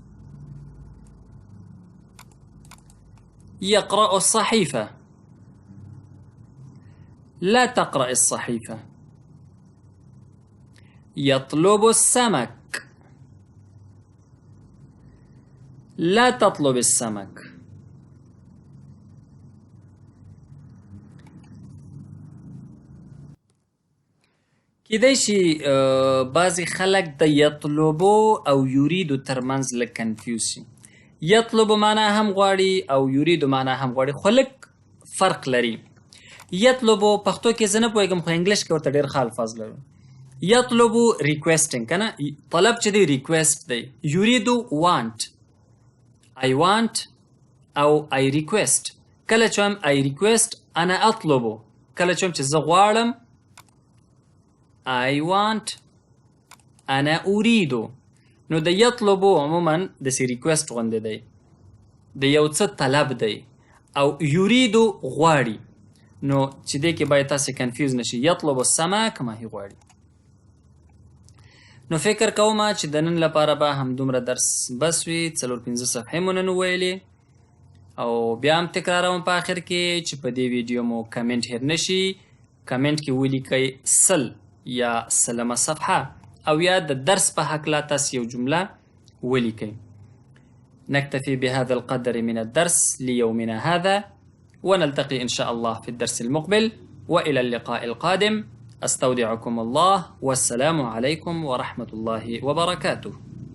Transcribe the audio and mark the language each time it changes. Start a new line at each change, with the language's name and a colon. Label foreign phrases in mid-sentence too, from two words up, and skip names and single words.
Arabic: يقرأ الصحيفة، لا تقرأ الصحيفة. يطلب السمك، لا تطلب السمك.
Pashto: کیدای شي بعضې خلک د یطلبو او یریدو ترمنځ لږ کنفیوز شي. یطلبو معنا هم غواړي او یریدو معنا هم غواړي، خو لږ فرق لري. یطلبو پښتو کې زه نه پوهېږم، خو انګلیش کې ورته ډېر ښه الفاظ لرو. یطلبو ریکویسټینګ، که نه طلب چې دی ریکویسټ دی. یریدو وانټ،
English: I want او I request.
Pashto: کله چې هم
English: I request
Arabic: انا اطلبو،
Pashto: کله چې هم چې زه غواړم
English: I want
Arabic: انا أريدو.
Pashto: نو د یطلبو عموما داسې ریکویسټ غوندې دی، د یو څه طلب دی، او یریدو غواړي. نو چې دې کې باید تاسې کنفیوز نشي.
Arabic: یطلبو السمک
Pashto: ماهي غواړي. نو فکر کوم چې د نن لپاره به همدومره درس بس وي. 4-5 صفحې مو نن وویلې، او بیا هم تکراروم په آخر کې چې په دې ویډیو مو کمنټ هېر نشي. کمنټ کې ولیکئ 100 یا 100مه صفحه، او یا د درس په هکله تاسې یو جمله ولیکئ.
Arabic: نكتفي بهذا القدر من الدرس ليومنا هذا، ونلتقي إن شاء الله في الدرس المقبل، وإلى اللقاء القادم. أستودعكم الله، والسلام عليكم ورحمة الله وبركاته.